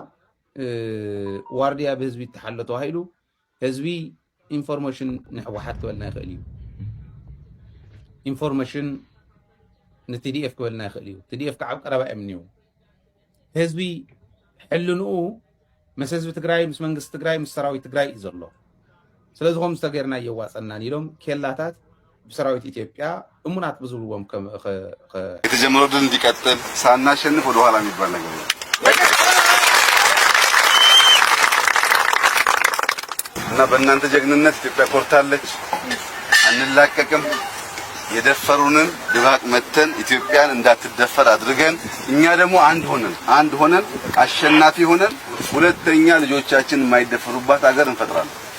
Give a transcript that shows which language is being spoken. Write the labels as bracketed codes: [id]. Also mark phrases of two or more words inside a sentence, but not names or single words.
[ti] ዋርድያ ብህዝቢ ይተሓሎ ተባሂሉ ህዝቢ ኢንፎርሜሽን ንሕወሓት ክበልና ይኽእል እዩ፣ ኢንፎርሜሽን ንቲዲኤፍ ክበልና ይኽእል እዩ። ቲዲኤፍ ከዓ ኣብ ቀረባ እዮም እኒአው። ህዝቢ ሕልንኡ ምስ ህዝቢ ትግራይ ምስ መንግስቲ ትግራይ ምስ ሰራዊት ትግራይ እዩ ዘሎ። ስለዚ ከም ዝተገርና እየዋፀናን ኢሎም ኬላታት ብሰራዊት ኢትዮጵያ እሙናት ብዝብልዎም [am] የተጀመረው ድል እንዲቀጥል ሳናሸንፍ ወደኋላ የሚባል ነገር ነው እና በእናንተ ጀግንነት ኢትዮጵያ ኮርታለች። አንላቀቅም። የደፈሩንን ድባቅ መተን ኢትዮጵያን እንዳትደፈር አድርገን እኛ ደግሞ አንድ ሆነን አሸናፊ ሆነን ሁለተኛ ልጆቻችን የማይደፈሩባት ሀገር እንፈጥራለን።